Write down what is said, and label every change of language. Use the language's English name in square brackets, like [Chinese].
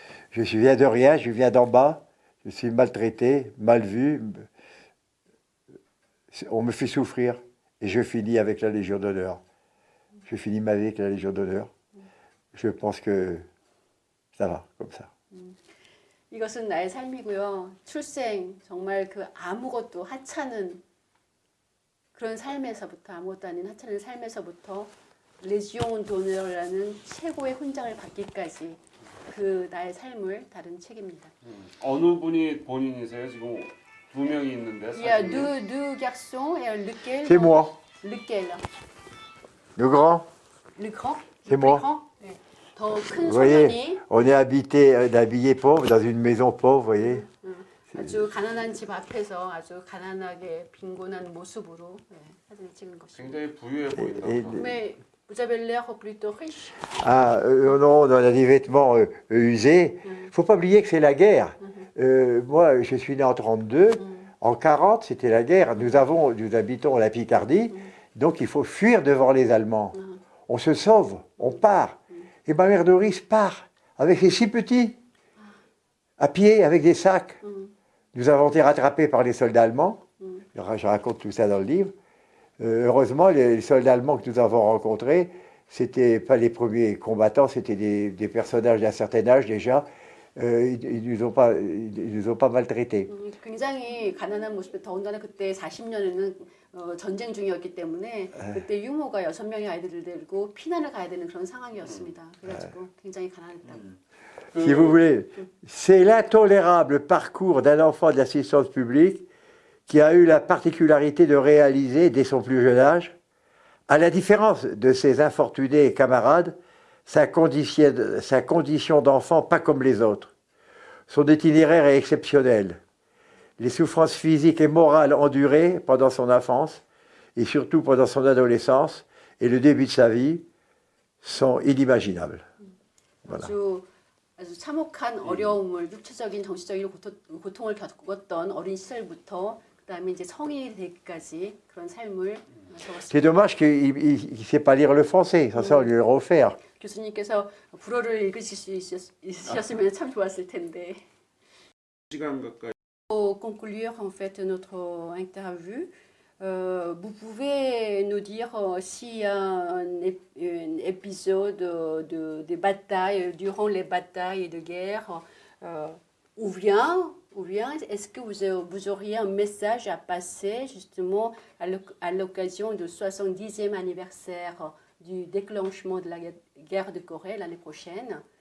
[French] Je viens de rien, je viens d'en bas, je suis maltraité, mal vu, on me fait souffrir et je finis avec la Légion d'honneur. Je finis ma vie avec la Légion d'honneur. Je pense que ça va, comme ça. [Korean] 이것은 나의 삶이고요. 출생 정말 그 아무것도 하찮은 그런 삶에서부터 아무것도 아닌 하찮은 삶에서부터 레지옹 도너라는 최고의 훈장을 받기까지 그 나의 삶을 다룬 책입니다. 어느 분이 본인이세요? 지금 두 명이 있는데. [French] Il y a deux garçons et lequel? C'est moi, lequel? le grand. Le grand? C'est moi. [Korean] 네. 더 큰 [French] Vous voyez, [Korean] 소년이 [French] on est habillé pauvre, dans une maison pauvre, vous voyez. [Korean] 아주 가난한 집 앞에서 아주 가난하게 빈곤한 모습으로 사진을 찍은 것입니다. 굉장히 부유해 보인다. [French] Mais vous avez l'air plutôt riche. Ah, non, on a des vêtements usés. Il ne faut pas oublier que c'est la guerre. Moi, je suis né en 1932. En 1940, c'était la guerre. Nous habitons la Picardie. Donc, il faut fuir devant les Allemands. On se sauve, on part. Et ma mère Doris part avec ses 6 petits, à pied, avec des sacs. Nous avons été rattrapés par les soldats allemands. Je raconte tout ça dans le livre. Heureusement, les soldats allemands que nous avons rencontrés, c'était pas les premiers combattants, c'était des personnages d'un certain âge déjà. Ils nous ont pas maltraités. [Korean] 굉장히 가난한 모습에 더군다나 그때 40년에는 전쟁 중이었기 때문에 그때 유모가 6명의 아이들을 데리고 피난을 가야 되는 그런 상황이었습니다. 그래가지고 굉장히 가난했다고. [French] Si vous voulez, c'est l'intolérable parcours d'un enfant de l'assistance publique qui a eu la particularité de réaliser, dès son plus jeune âge, à la différence de ses infortunés camarades, sa condition d'enfant pas comme les autres. Son itinéraire est exceptionnel. Les souffrances physiques et morales endurées pendant son enfance, et surtout pendant son adolescence et le début de sa vie, sont inimaginables. Voilà. [Korean] 아주 참혹한 어려움을, 육체적인 정신적인 고통을 겪었던 어린 시절부터 그다음에 이제 성인이 되기까지 그런 삶을 적었습니다. [French] C'est dommage qu'il ne sait pas lire le français, ça on lui le refaire. [Korean] 교수님께서 불어를 읽으실 수 있으셨으면 참 좋았을 텐데. 시간 가까이. [French] Pour conclure en fait notre interview, vous pouvez nous dire s'il y a un épisode de bataille durant les batailles de guerre, ou bien est-ce que vous auriez un message à passer justement à l'occasion du 70e anniversaire du déclenchement de la guerre de Corée l'année prochaine?